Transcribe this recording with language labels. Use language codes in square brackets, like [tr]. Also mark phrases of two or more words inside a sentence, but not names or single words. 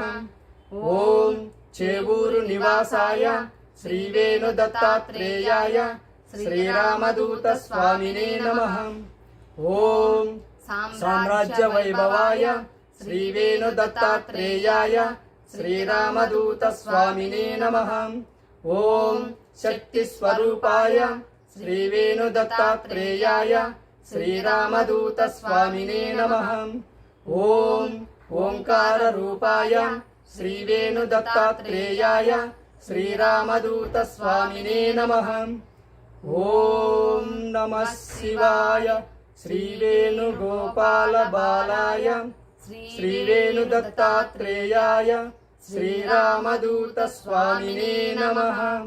[sa] ఓం చేవూరు నివాసాయ శ్రీ వేణుదత్తాత్రేయాయ శ్రీరామదూత స్వామినే నమః. ఓం సామ్రాజ్య వైభవాయ శ్రీ వేణుదత్తాత్రేయాయ శ్రీరామదూత స్వామినే నమః. ఓం శక్తి స్వరూపాయ श्रीवेणुदत्तात्रेयाय श्रीरामदूतस्वामिने नमः। ॐ ओंकाररूपाय श्रीवेणुदत्तात्रेयाय श्रीरामदूतस्वामिने नमः। ॐ नमः शिवाय श्रीवेणुगोपालबालाय श्रीवेणुदत्तात्रेयाय श्रीरामदूतस्वामिने नमः।